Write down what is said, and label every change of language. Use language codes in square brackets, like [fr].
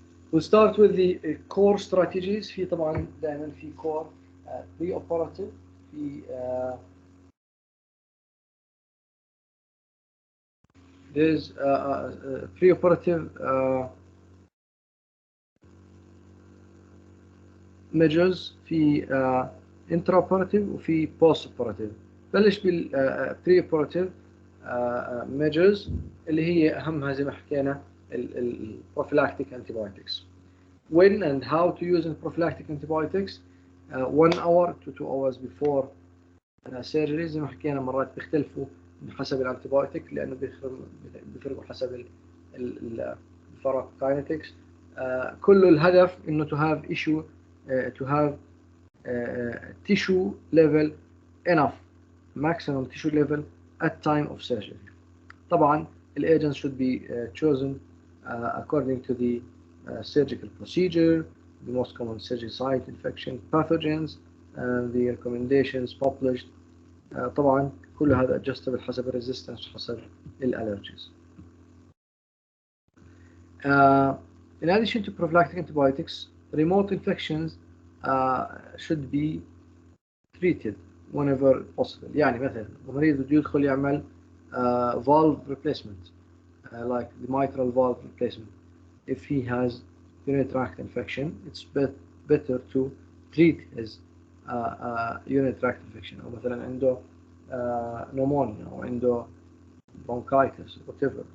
[en] We'll start with the core strategies. [ar] في طبعا دائما في [en] core pre-operative في there's pre-operative measures في intraoperative وفي post-operative. [ar] بلش بال pre-operative measures اللي هي أهمها زي ما حكينا prophylactic antibiotics. [en] When and how to use prophylactic antibiotics 1 hour to 2 hours before surgery. [ar] زي ما حكينا مرات بيختلفوا حسب الانتيبيوتيك لأنه بيفرقوا حسب الفارماكوكاينetics. كل الهدف إنه [en] to have issue to have tissue level enough, maximum tissue level at time of surgery. [ar] طبعا [en] agents should be chosen according to the surgical procedure, the most common surgery site infection, pathogens, and the recommendations published. [ar] طبعا كل هذا adjustable حسب resistance حسب allergies. [en] In addition to prophylactic antibiotics, remote infections should be treated whenever possible. [ar] يعني مثلا المريض بده يدخل يعمل [en] valve replacement like the mitral valve replacement. If he has urinary tract infection, it's better to treat his urinary tract infection. [ar] أو مثلا عنده pneumonia أو عنده bronchitis, [en] whatever.